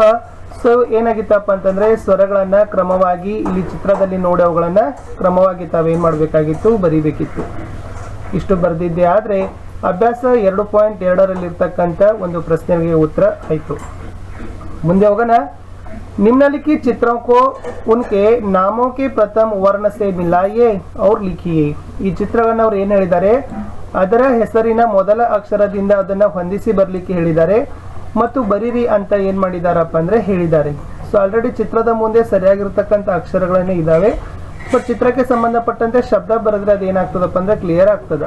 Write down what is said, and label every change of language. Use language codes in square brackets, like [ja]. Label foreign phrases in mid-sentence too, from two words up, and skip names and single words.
[kn] ಸೊ ಏನಾಗಿತ್ತಪ್ಪ ಅಂತಂದರೆ ಸ್ವರಗಳನ್ನು ಕ್ರಮವಾಗಿ ಇಲ್ಲಿ ಚಿತ್ರದಲ್ಲಿ ನೋಡಿ ಅವುಗಳನ್ನು ಕ್ರಮವಾಗಿ ತಾವೇನು ಮಾಡಬೇಕಾಗಿತ್ತು, ಬರೀಬೇಕಿತ್ತು. ಇಷ್ಟು ಬರೆದಿದ್ದೆ. ಆದರೆ ಅಭ್ಯಾಸ 2.2ರಲ್ಲಿರ್ತಕ್ಕಂಥ ಒಂದು ಪ್ರಶ್ನೆಗೆ ಉತ್ತರ ಆಯಿತು. ಮುಂದೆ ಹೋಗೋಣ. [hi] निम्नलिखित चित्रों को उनके नामों के प्रथम वर्ण से मिलाइए और लिखिए. [kn] ಈ ಚಿತ್ರಗಳನ್ನು ಅವರು ಏನು ಹೇಳಿದ್ದಾರೆ, ಅದರ ಹೆಸರಿನ ಮೊದಲ ಅಕ್ಷರದಿಂದ ಅದನ್ನು ಹೊಂದಿಸಿ ಬರಲಿಕ್ಕೆ ಹೇಳಿದ್ದಾರೆ ಮತ್ತು ಬರೀರಿ ಅಂತ ಏನು ಮಾಡಿದಾರಪ್ಪ ಅಂದರೆ ಹೇಳಿದ್ದಾರೆ. ಸೊ ಆಲ್ರೆಡಿ ಚಿತ್ರದ ಮುಂದೆ ಸರಿಯಾಗಿರ್ತಕ್ಕಂಥ ಅಕ್ಷರಗಳನ್ನೇ ಇದ್ದಾವೆ. ಬಟ್ ಚಿತ್ರಕ್ಕೆ ಸಂಬಂಧಪಟ್ಟಂತೆ ಶಬ್ದ ಬರೆದ್ರೆ ಅದು ಏನಾಗ್ತದಪ್ಪ ಅಂದರೆ ಕ್ಲಿಯರ್ ಆಗ್ತದೆ.